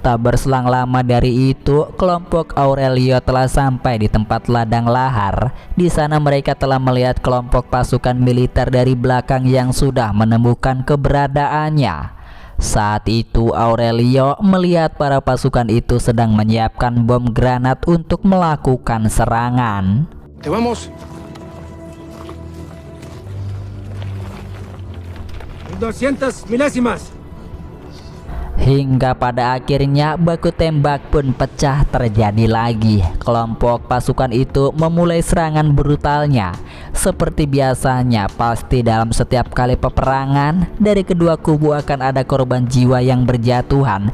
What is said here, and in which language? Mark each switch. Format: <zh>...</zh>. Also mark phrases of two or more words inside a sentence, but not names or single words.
<id>Tak berselang lama dari itu, kelompok Aurelio telah sampai di tempat ladang lahar. Di sana mereka telah melihat kelompok pasukan militer dari belakang yang sudah menemukan keberadaannya. Saat itu Aurelio melihat para pasukan itu sedang menyiapkan bom granat untuk melakukan serangan.</id> <es>Te vamos. 200 milésimas.</es> <id>Hingga pada akhirnya baku tembak pun pecah terjadi lagi. Kelompok pasukan itu memulai serangan brutalnya. Seperti biasanya, pasti dalam setiap kali peperangan dari kedua kubu akan ada korban jiwa yang berjatuhan.</id>